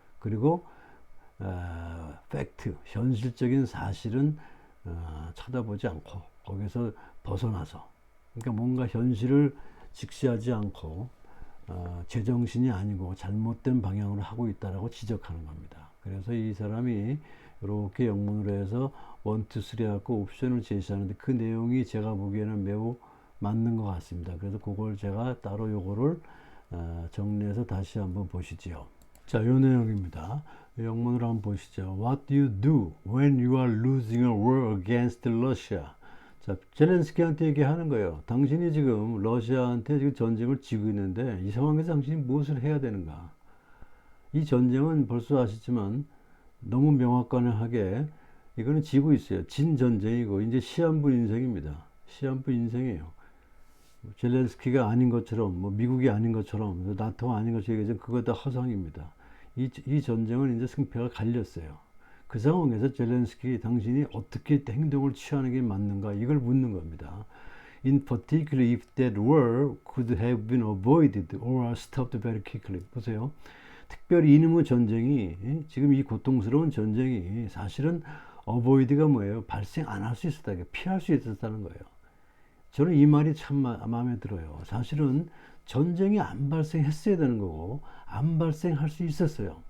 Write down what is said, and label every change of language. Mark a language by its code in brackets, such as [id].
[ko] 그리고 팩트, 현실적인 사실은 쳐다보지 않고 거기서 벗어나서 그러니까 뭔가 현실을 직시하지 않고 제정신이 아니고 잘못된 방향으로 하고 있다라고 지적하는 겁니다. 그래서 이 사람이 이렇게 영문으로 해서 1, 2, 3 하고 옵션을 제시하는데 그 내용이 제가 보기에는 매우 맞는 것 같습니다. 그래서 그걸 제가 따로 요거를 정리해서 다시 한번 보시죠. 자, 요 내용입니다. 영문으로 한번 보시죠. [en] What do you do when you are losing a war against Russia? [ko] 자, 젤렌스키한테 얘기하는 거예요. 당신이 지금 러시아한테 지금 전쟁을 지고 있는데 이 상황에서 당신이 무엇을 해야 되는가? 이 전쟁은 벌써 아시지만 너무 명확하게 이거는 지고 있어요. 진 전쟁이고 이제 시한부 인생입니다. 시한부 인생이에요. 젤렌스키가 아닌 것처럼 뭐 미국이 아닌 것처럼 나토가 아닌 것처럼 얘기하면 그거 다 허상입니다. 이 전쟁은 이제 승패가 갈렸어요. 그 상황에서 젤렌스키 당신이 어떻게 행동을 취하는 게 맞는가 이걸 묻는 겁니다. [en] In particular, if that war could have been avoided or stopped very quickly. [ko] 보세요. 특별히 이놈의 전쟁이 지금 이 고통스러운 전쟁이 사실은 avoid가 뭐예요? 발생 안 할 수 있었다. 피할 수 있었다는 거예요. 저는 이 말이 참 마음에 들어요. 사실은 전쟁이 안 발생했어야 되는 거고 안 발생할 수 있었어요.